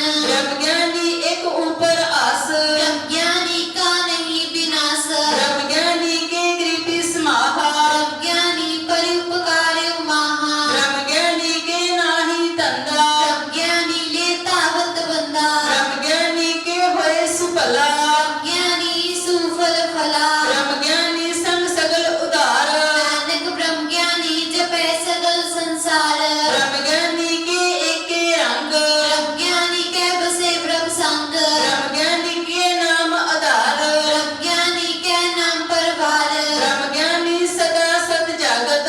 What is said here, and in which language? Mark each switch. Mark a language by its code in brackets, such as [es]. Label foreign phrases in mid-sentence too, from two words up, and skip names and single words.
[hi] ब्रह्म ज्ञानी एक ऊपर आस, ब्रह्म ज्ञानी का नहीं विनाश। ब्रह्म ज्ञानी के गृह समाहा, ब्रह्म ज्ञानी परोपकारी महा। ब्रह्म ज्ञानी के नाही धंधा, ब्रह्म ज्ञानी लेता बंद बंदा। ब्रह्म ज्ञानी के होए सुफला, ब्रह्म ज्ञानी सुफल फला। ब्रह्म ज्ञानी संग सगल उदार, नानक ब्रह्म ज्ञानी जपै सगल संसार। ब्रह्म ज्ञानी के एके रंग, ब्रह्म ज्ञानी के बसे ब्रह्म संग। ब्रह्म ज्ञानी के नाम आधार, ब्रह्म ज्ञानी के नाम परवार। ब्रह्म ज्ञानी सदा सत जागत,